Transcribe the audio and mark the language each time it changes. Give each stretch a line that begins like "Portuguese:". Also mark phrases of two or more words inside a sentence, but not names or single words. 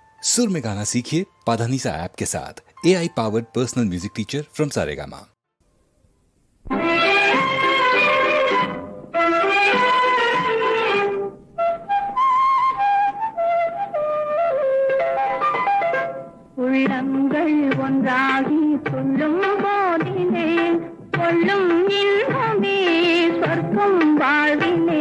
Hindi: सुर में गाना सीखिए पाधानीसा ऐप के साथ।
English: AI powered personal music teacher from Saregama.
Tamil: உள்ளங்கள் ஒன்றாகி துள்ளும் போதிலே கொள்ளும் இன்பமே சொர்க்கம் வாழ்விலே.